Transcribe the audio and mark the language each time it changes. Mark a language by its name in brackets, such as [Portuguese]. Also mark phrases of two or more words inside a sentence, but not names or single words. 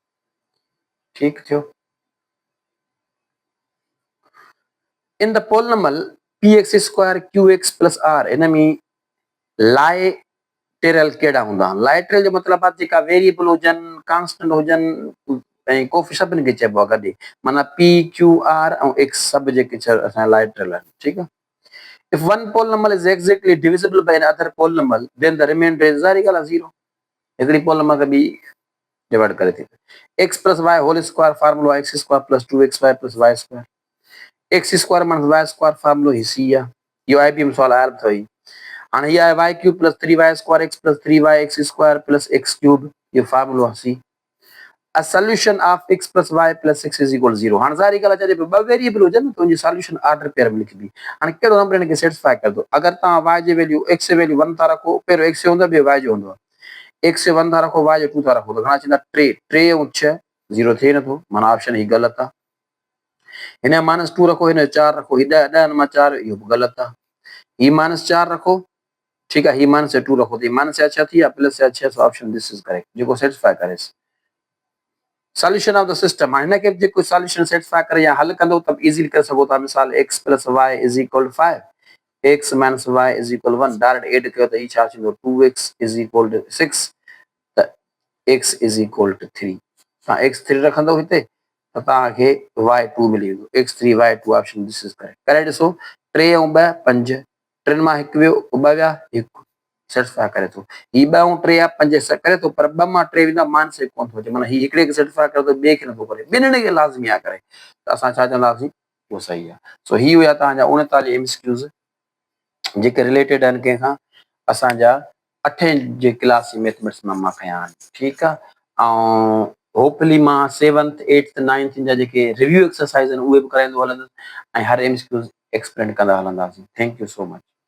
[Sindhi] ठीकु थियो। [English] in the polynomial px square qx plus r, [Sindhi] हिन में लाइटेरल कहिड़ा हूंदा, लाइटेरल जो मतिलबु आहे जेका वेरिएबल हुजनि, कांस्टेंट हुजनि, ऐं कोएफिशिएंट सभिनी खे चइबो आहे गॾु, माना p q r ऐं x सभु जेके असांजा लाइटेरल आहिनि, ठीकु आहे। [English] If one polynomial is exactly divisible by another polynomial, then the remainder is [Sindhi] ज़ाहिरी ॻाल्हि आहे [English] 0। [Sindhi] हिकिड़ी पोलिनोमियल खे ॿी डिवाइड करे थी। [English] x plus y whole square [Sindhi] फार्मूलो [English] x square plus 2xy plus y square, x square minus y square [Sindhi] फार्मूलो ही सी आहे, इहो IBM सवाल आयल अथव। हाणे हीअ आहे [English] y cube plus 3y square x plus 3y x square plus x cube, [Sindhi] इहो फार्मूलो आहे सी। [English] A solution of x plus y plus 6 is equal to 0। [Sindhi] हाणे ज़ाहिरी ॻाल्हि आहे, जॾहिं ॿ वेरिएबल हुजनि त उनजी सॉल्यूशन [English] order pair [Sindhi] में लिखबी। हाणे कहिड़ो नंबर हिनखे सेटिस्फाई करदो, अगरि तव्हां y जी वैल्यू x जी वैल्यू 1 था रखो, पहिरियों x जो हूंदो, ॿियो y जो हूंदो, x जो 1 था रखो, y जो 2 था रखो, त घणा थींदा 3, 3 ऐं 6, 0 थिए नथो, माना ऑप्शन ही ग़लति आहे। हिन जो -2 रखो, हिन जो 4 रखो, ही 10 10 मां 4, इहो बि ग़लति आहे। ही -4 रखो, ठीकु आहे, ही -2 रखो, त माइनस या 6 थी या प्लस या 6, [English] option this is correct, [Sindhi] जेको सेटिस्फाई करे [English] solution of the system. [Sindhi] हिनखे जेको सॉल्यूशन सेटिस्फाई करे या हल कंदो त इजीली करे सघो था। मिसाल [English] x plus y is equal 5, x minus y is equal 1, direct add [Sindhi] कयो त ही छा थींदो [English] 2x is equal to 6, [Sindhi] त [English] x is equal to 3. [Sindhi] तव्हां x3 रखंदो हिते त तव्हांखे y2 मिली वेंदो, x3 y2, [English] option this is correct. [Sindhi] करे ॾिसो, 3 ऐं 2 5, 3 मां 1 वियो, 2 विया 1, सेटिस्फाई करे थो। ही 2 ऐं 3 आहे 5 करे थो, पर 2 मां 3 वेंदा -1 कोन थो अचे, माना ही हिकिड़े खे सेटिस्फाई करे थो, ॿिए खे नथो करे, ॿिन्हिनि खे लाज़मी आहे करे। त असां छा चवंदासीं, वो सही आहे। सो ही हुआ तव्हांजा 39 एमसीक्यूज़ जेके रिलेटेड आहिनि कंहिंखां असांजा 8 जे क्लास जी मैथमेटिक्स मां खयां आहिनि। ठीकु आहे। ऐं होपफुली मां 7th 8th 9th जा जेके [English] review exercise [Sindhi] आहिनि उहे बि कराईंदो हलंदुसि ऐं हर [English] MCQs explain [Sindhi] कंदा हलंदासीं। [English] thank you so much.